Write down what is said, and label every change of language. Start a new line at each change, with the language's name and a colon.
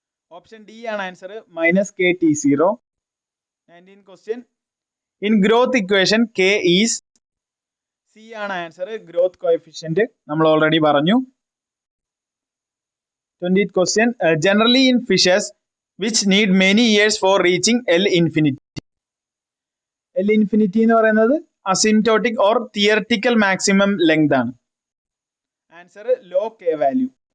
English: Option D
Malayalam: ആണ് answer,
English: minus K T0. 19th question. In growth equation, K is C
Malayalam: ആണ് answer, growth coefficient നമ്മൾ already പറഞ്ഞു.
English: 20th question. Generally in fishes which need many years for reaching L infinity.
Malayalam: L infinity എന്ന് പറയുന്നത്
English: asymptotic or theoretical maximum length
Malayalam: ആണ്. Answer
English: low K value.